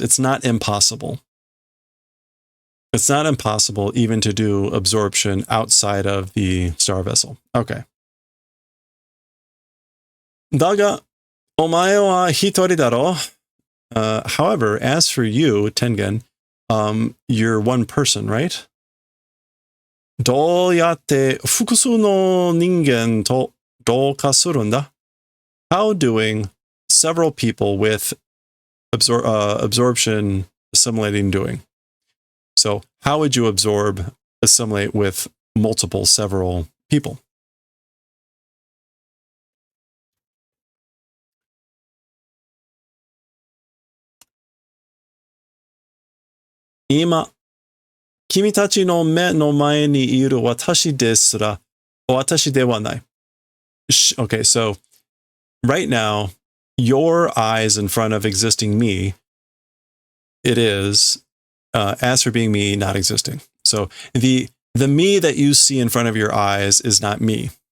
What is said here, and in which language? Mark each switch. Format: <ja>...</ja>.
<en>It's not impossible. It's not impossible even to do absorption outside of the star vessel. Okay.</en> <ja>だが、お前は一人だろ?</ja> <en>However, as for you, Tengen, you're one person, right?</en> <ja>どうやって複数の人間と同化するんだ?</ja> <en>How doing several people with absorption, assimilating, doing? So how would you assimilate with several people?</en> <ja>今、君たちの目の前にいる私ですら、私ではない。</ja> <en>Okay, so right now, your eyes in front of existing me, it is, as for being me, not existing. So the me that you see in front of your eyes is not me.</en>